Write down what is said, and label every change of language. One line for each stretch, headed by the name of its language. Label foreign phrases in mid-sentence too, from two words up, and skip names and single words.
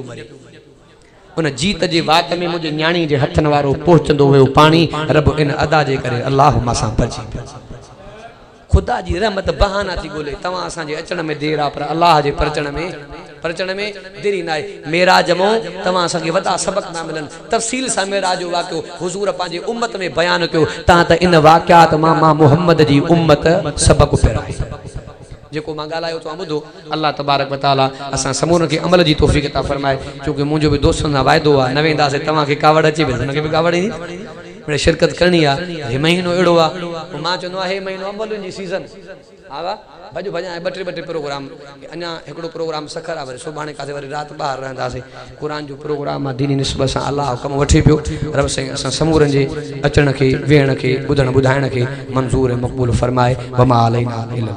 Sindhi: मरे उन जीत जे वात में मुंहिंजे न्याणी जे हथनि वारो पहुचंदो वियो पाणी रब इन अदा जे करे अल्लाह मां सां भॼी ख़ुदा जी रहमत बहाना थी ॻोल्हे तव्हां असांजे अचण में देरि आहे पर अलाह जे परचण में देरी न आहे मेराज मां तव्हां असांखे वॾा सबक़ था मिलनि तफ़सील सां मेराज जो वाक़ियो हुज़ूर पंहिंजे उम्मत में बयानु कयो तव्हां त इन वाक़ियात मां मुहम्मद जी उम्मत सबक़ पिराए जेको मां ॻाल्हायो तव्हां ॿुधो
Arabic: الله تبارك وتعالى
Sindhi: असां समूरनि खे अमल जी तौफ़ीक़ अता फ़रमाए छोकी मुंहिंजो बि दोस्तनि सां वाइदो आहे न वेंदासीं तव्हांखे कावड़ अची वेंदी हुनखे बि कावड़ ईंदी मिड़े शिरकत करणी आहे हे महीनो अहिड़ो आहे मां चवंदो आहियां हे महीनो अमलुनि जी सीज़न हा वाह भॼु भॼाए ॿ टे प्रोग्राम अञा हिकिड़ो प्रोग्राम सखर आहे वरी सुभाणे काथे वरी राति ॿाहिरि रहंदासीं क़ुर जो प्रोग्राम आहे दीनी निस्बत सां अलाह कमु वठी पियो रब साईं असां समूरनि जे अचण खे वेहण खे ॿुधण ॿुधाइण खे मंज़ूर ऐं मक़बूल फ़रमाए
Arabic: وما علينا إلا